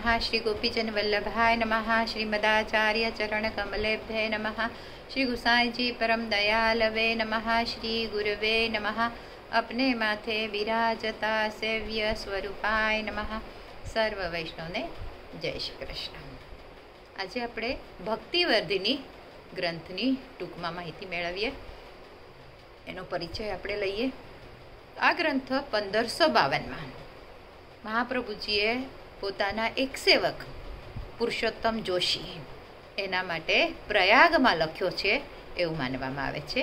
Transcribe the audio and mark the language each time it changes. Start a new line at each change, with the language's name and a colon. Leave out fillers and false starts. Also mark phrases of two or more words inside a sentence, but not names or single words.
Sanskrit: श्री गोपीजन वल्लभाय नमः। श्रीमदाचार्य चरण कमलेभ्ये नमः। श्री गुसाई जी परम दयालवे नमः। श्री गुरुवे नमः।
Gujarati: અપને માથે વિરાજતા
Sanskrit: सेव्य स्वरूपाय नमः।
Gujarati: સર્વ વૈષ્ણવને જય શ્રી કૃષ્ણ। आज આપણે ભક્તિવર્ધિની ગ્રંથની ટૂંકમાં માહિતી મેળવીએ, એનો પરિચય આપણે લઈએ। આ ગ્રંથ 1552માં મહાપ્રભુજીએ પોતાના એક સેવક પુરુષોત્તમ જોશી એના માટે પ્રયાગમાં લખ્યો છે એવું માનવામાં આવે છે।